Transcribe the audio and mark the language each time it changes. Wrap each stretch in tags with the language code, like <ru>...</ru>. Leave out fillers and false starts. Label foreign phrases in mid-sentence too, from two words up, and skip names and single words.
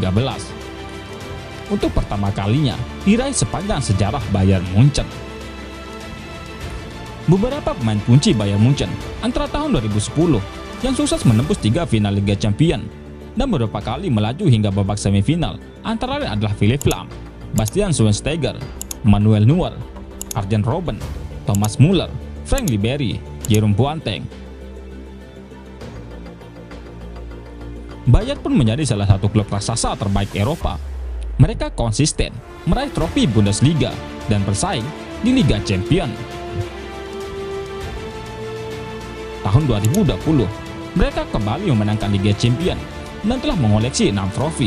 <id>Untuk pertama kalinya diraih sepanjang sejarah Bayern Munchen. Beberapa pemain kunci Bayern Munchen antara tahun 2010 yang sukses menembus 3 final Liga Champions dan beberapa kali melaju hingga babak semifinal antara lain adalah Philipp Lahm, Bastian Schweinsteiger, Manuel Neuer, Arjen Robben, Thomas Müller, Frank Ribery, Jerome Boateng. Bayern pun menjadi salah satu klub raksasa terbaik Eropa. Mereka konsisten meraih trofi Bundesliga dan bersaing di Liga Champions. Tahun 2020, mereka kembali memenangkan Liga Champions dan telah mengoleksi 6 trofi.</id>